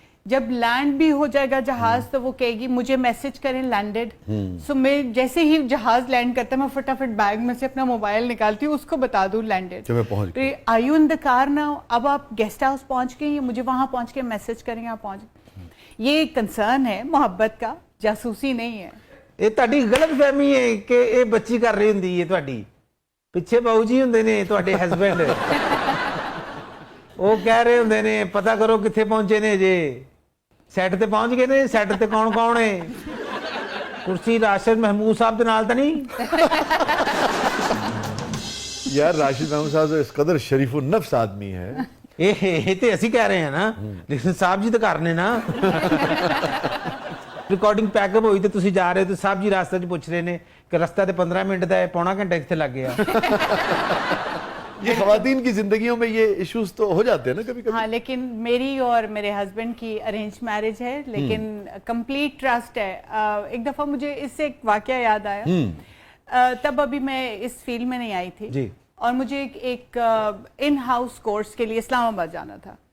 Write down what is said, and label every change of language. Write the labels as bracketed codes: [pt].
[hi] जब लैंड भी हो जाएगा जहाज तो वो कहेगी मुझे मैसेज करें लैंडेड। सो मैं जैसे ही जहाज लैंड करता है मैं फटाफट बैग में से अपना मोबाइल निकालती हूँ, उसको बता दूं लैंडेड। जब मैं पहुंच गई, [en] I you in the car now, [hi] अब आप गेस्ट हाउस पहुंच गई, मुझे वहां पहुंच के मैसेज करेंगे आप पहुंच। ये कंसर्न है मोहब्बत का, जासूसी नहीं है। [pa] ਇਹ ਤੁਹਾਡੀ ਗਲਤਫਹਿਮੀ ਹੈ ਕਿ ਇਹ ਬੱਚੀ ਕਰ ਰਹੀ ਹੁੰਦੀ ਹੈ ਤੁਹਾਡੀ, ਪਿੱਛੇ ਬਾਊ ਜੀ ਹੁੰਦੇ ਨੇ ਤੁਹਾਡੇ ਹਸਬੈਂਡ, ਉਹ ਕਹਿ ਰਹੇ ਹੁੰਦੇ ਨੇ ਪਤਾ ਕਰੋ ਕਿੱਥੇ ਪਹੁੰਚੇ ਨੇ, ਜੇ ਸੈੱਟ ਤੇ ਪਹੁੰਚ ਗਏ ਨੇ, ਸੈੱਟ ਤੇ ਕੌਣ ਕੌਣ ਹੈ, ਕੁਰਸੀ ਰਾਸ਼ਦ महमूद साहब ਦੇ ਨਾਲ ਤਾਂ ਨਹੀਂ? [hi] यार राशिद महमूद साहब तो इस कदर शरीफुल नफ्स आदमी है। [pa] ਇਹ ਤੇ ਅਸੀਂ ਕਹਿ ਰਹੇ ਹਾਂ ਨਾ, ਲੇਕਿਨ ਸਾਹਿਬ ਜੀ ਤਾਂ ਕਰ ਨੇ ਨਾ। ਰਿਕਾਰਡਿੰਗ ਪੈਕਅਪ ਹੋਈ ਤੇ ਤੁਸੀਂ ਜਾ ਰਹੇ ਹੋ ਤੇ ਸਾਹਿਬ ਜੀ ਰਾਸਤੇ 'ਚ ਪੁੱਛ ਰਹੇ ਨੇ ਕਿ ਰਸਤਾ ਤੇ 15 ਮਿੰਟ ਦਾ ਹੈ, ਪੌਣਾ ਘੰਟਾ ਇੱਥੇ ਲੱਗ ਗਿਆ। [hi] ये खवातीन की जिंदगियों में ये इश्यूज तो हो जाते हैं ना कभी कभी। हाँ, लेकिन मेरी और मेरे हस्बैंड की अरेंज मैरिज है, लेकिन कंप्लीट ट्रस्ट है। एक दफा मुझे इससे एक वाकया याद आया, तब अभी मैं इस फील्ड में नहीं आई थी जी, और मुझे एक इन हाउस कोर्स के लिए इस्लामाबाद जाना था।